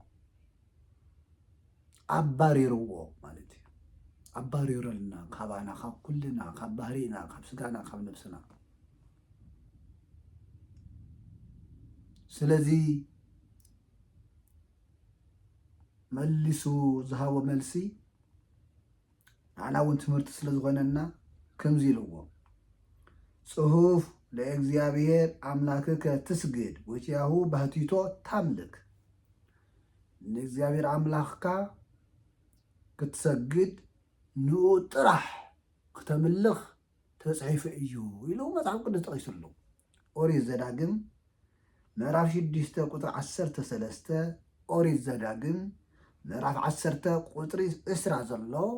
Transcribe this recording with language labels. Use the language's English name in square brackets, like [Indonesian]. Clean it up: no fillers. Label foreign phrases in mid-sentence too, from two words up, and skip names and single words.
[Tigrinya] ኣባሪርዎ ማለት እዩ ኣባሪረልና ካባና ካብ ኩልና ካብ ባህሪና ካብ ስጋና ካብ ነብስና ስለዚ መሊሱ ዝሃቦ መልሲ ንዓና እውን ትምህርቲ ስለ ዝኾነና ከምዚ ኢልዎ ጽሁፍ [Geez] ለእግዚአብሔር አምላክከ ትስግድ ወቲያሁ ባህቲቶ ታምልክ ለእግዚአብሔር አምላክካ [Tigrinya] ክትሰግድ ንኡ ጥራሕ ክተምልኽ ተጽሒፉ እዩ ኢሉ መጽሓፍ ቅዱስ ጠቂሱሉ ኦሪት ዘዳግም ምዕራፍ 6 ቁጥሪ 13 ኦሪት ዘዳግም ምዕራፍ 10 ቁጥሪ 20 ዘሎ